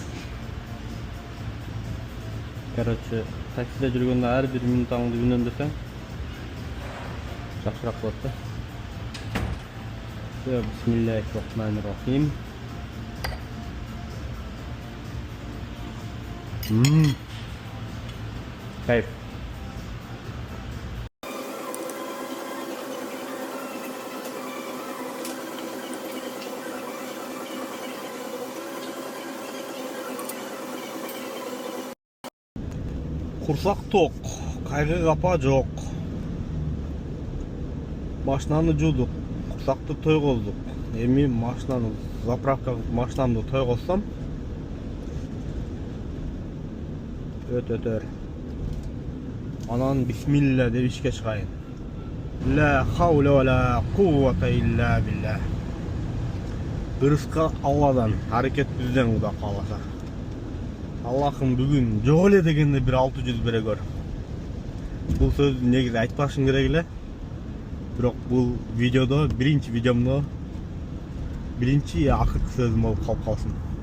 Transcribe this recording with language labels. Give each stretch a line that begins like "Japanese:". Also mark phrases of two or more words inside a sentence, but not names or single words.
Kyrgyz: Короче, таксиде жүргөндө ар бир минутаңды үнөмдөсөң жакшыраак болот да.
Arabic: بسم الله الرحمن الرحيم.
Kyrgyz: Кайф. Курсак ток, кайгы капа жок. Машинаны жуудук, узакты той кылдык. Эми машинаны заправка машинамды той кылсам өтөр. Анан бисмилла деп ишке чыгайын.
Arabic: لا حول ولا قوة إلا بالله.
Kyrgyz: Ырыска Алладан, аракет бизден Кудай кааласа. Аллахым бүгүн жок эле дегенде бир 600 бере көр. Бул сөздү негизи айтпашым керек эле. Бирок бул видеодо, биринчи видеомдо биринчи акыркы сөзүм болуп калып калсын.